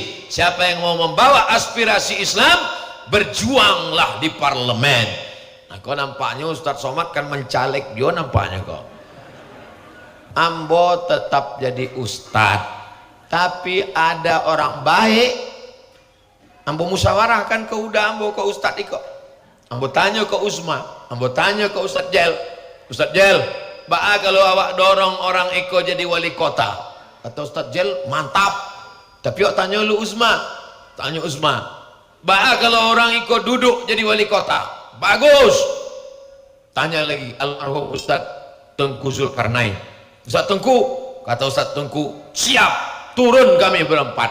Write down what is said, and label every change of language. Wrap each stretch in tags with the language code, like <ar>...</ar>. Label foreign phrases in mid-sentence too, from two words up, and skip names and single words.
<id>Siapa yang mau membawa aspirasi Islam, berjuanglah di parlemen.</id> <min>Nah, kok nampaknya Ustadz Somad kan mencalek dia nampaknya kok. Ambo tetap jadi ustadz, tapi ada orang baik, ambo musyawarahkan ke udah ambo ke ustadz iko. Ambo tanya ke Usma, ambo tanya ke Ustadz Jel. Ustadz Jel, kalau awak dorong orang iko jadi wali kota, kata Ustadz Jel, mantap. Tapi awak tanya lu Usma, tanya Usma, kalau orang iko duduk jadi wali kota, bagus.</min> <id>Tanya lagi almarhum Ustadz Tengku Zulkarnain. Ustadz Tengku, kata Ustadz Tengku, siap, turun kami berempat.</id>